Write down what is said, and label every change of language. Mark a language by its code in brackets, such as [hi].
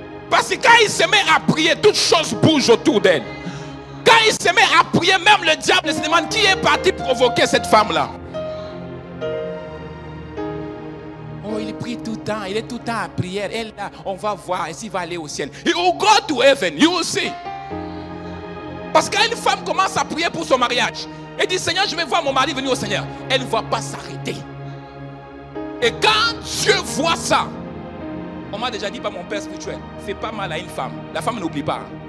[fr] Parce que quand il se met à prier, toutes choses bougent autour d'elle. Quand il se met à prier, même le diable se demande qui est parti provoquer cette femme-là. Oh, il prie tout le temps, il est tout le temps à prière. Elle, là, on va voir s'il va aller au ciel. [en] He will go to heaven, you will see. [fr] Parce que quand une femme commence à prier pour son mariage, elle dit Seigneur, je vais voir mon mari venir au Seigneur. Elle ne va pas s'arrêter. Et quand Dieu voit ça, on m'a déjà dit par mon père spirituel, fais pas mal à une femme. La femme n'oublie pas.